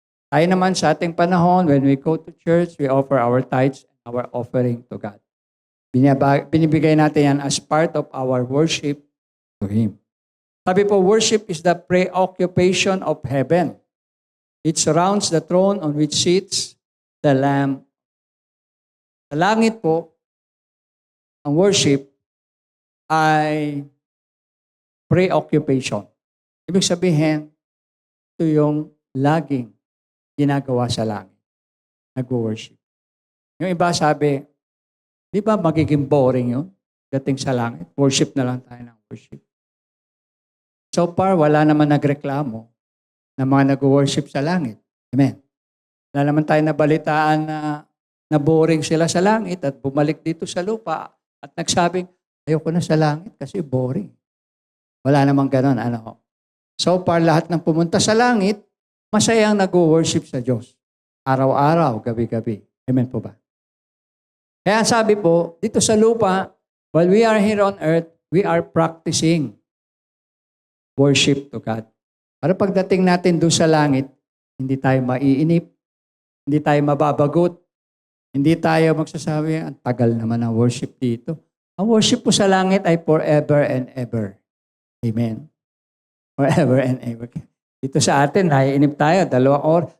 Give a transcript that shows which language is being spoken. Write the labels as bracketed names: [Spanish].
[Filipino] Tayo naman sa ating panahon, [English] when we go to church, we offer our tithes and our offering to God. [Filipino] Binibigay natin yan [English] as part of our worship to Him. [Filipino] Sabi po, [English] worship is the preoccupation of heaven. It surrounds the throne on which sits the Lamb. [Filipino] Sa langit po, ang worship ay preoccupation. Ibig sabihin, ito yung laging ginagawa sa langit. Nag-worship. Yung iba sabi, di ba magiging boring yun? Dating sa langit, worship na lang tayo ng worship. So far, wala naman nagreklamo na mga nag-worship sa langit. Amen. Wala naman tayo nabalitaan na boring sila sa langit at bumalik dito sa lupa at nagsabing, ayoko na sa langit kasi boring. Wala namang ganon. So far, lahat ng pumunta sa langit, masayang nag-worship sa Diyos. Araw-araw, gabi-gabi. Amen po ba? Kaya sabi po, dito sa lupa, [English] while we are here on earth, we are practicing worship to God. [Filipino] Para pagdating natin doon sa langit, hindi tayo maiinip, hindi tayo mababagot, hindi tayo magsasabi, ang tagal naman ang worship dito. Ang worship po sa langit ay [English] forever and ever. [Filipino] Amen. [English] Forever and ever. [Filipino] Dito sa atin, naiinip tayo, 2 oras.